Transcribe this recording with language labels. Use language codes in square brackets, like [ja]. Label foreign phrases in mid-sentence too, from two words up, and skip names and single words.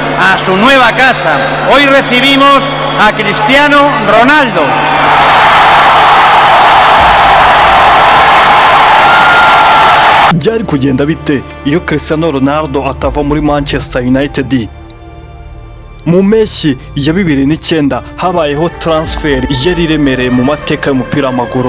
[es] a su nueva casa. Hoy recibimos a Cristiano Ronaldo. [rw] Byari kugenda bite iyo Cristiano Ronaldo atava muri Manchester United? Mu mpeshyi ya 2009 habayeho transfer yari iremereye mu mateka y'umupira w'amaguru.